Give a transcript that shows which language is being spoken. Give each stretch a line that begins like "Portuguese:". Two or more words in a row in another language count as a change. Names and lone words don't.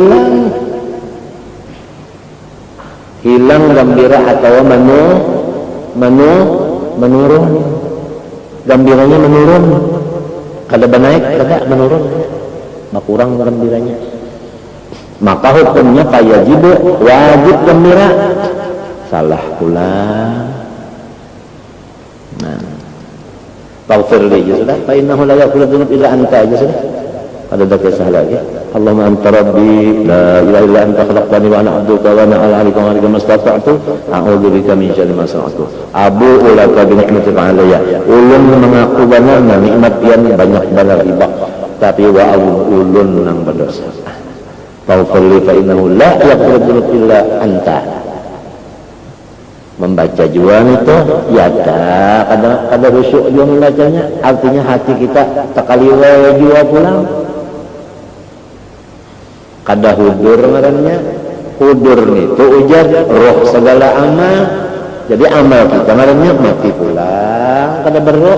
Banjar: hilang gembira atau menurun, gembiranya menurun, kada naik, kada menurun, berkurang gembiranya. Maka hukumnya fayajibu wajib gembira. Salah pula. Nah, taufir aja sudah.
Arabic: فإنه لا يغفر الذنوب إلا أنت
Banjar: aja sudah. Ada dak kisah lagi.
Arabic: اللهم أنت ربي لا إله إلا أنت خلقتني وأنا عبدك وأنا على عهدك وعهدك ما استطعت أعوذ بك من شر ما صنعت. أبوء لك بنعمتك علي.
Banjar: Ulun mengaku benar nikmat yang banyak benar ibak, tapi wa ulun nang berdosa.
Arabic: فاغفر لي فإنه لا يغفر الذنوب إلا أنت.
Banjar: Membaca jual itu ya kada khusyuk juga membacanya, artinya hati kita takaliwe jua pulang, kada hudur ngarannya. Hudur itu ujar roh segala amal, jadi amal kita ngarannya mati pulang, kada berroh.